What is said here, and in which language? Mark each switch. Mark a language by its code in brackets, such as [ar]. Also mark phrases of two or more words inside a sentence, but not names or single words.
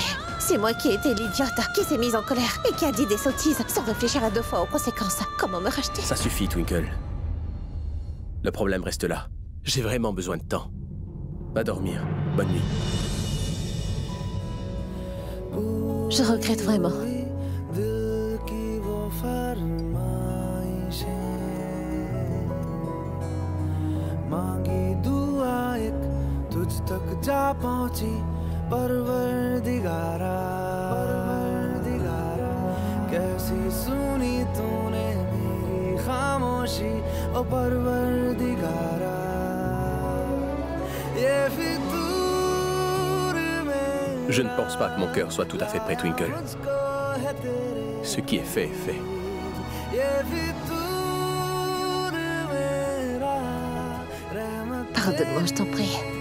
[fr] C'est moi qui ai été l'idiote, qui s'est mise en colère et qui a dit des sottises sans réfléchir à 2 fois aux conséquences. Comment me racheter? Ça suffit, Twinkle. Le problème reste là. J'ai vraiment besoin de temps. Va dormir. Bonne nuit. Je regrette vraiment. [hi] परवरदिगारा कैसी सुनी तूने मेरी खामोशी ओ परवरदिगारा ये फितूर में [fr] Je ne pense pas que mon cœur soit tout à fait prêt, Twinkle. Ce qui est fait est fait. Pardonne-moi, je t'en prie.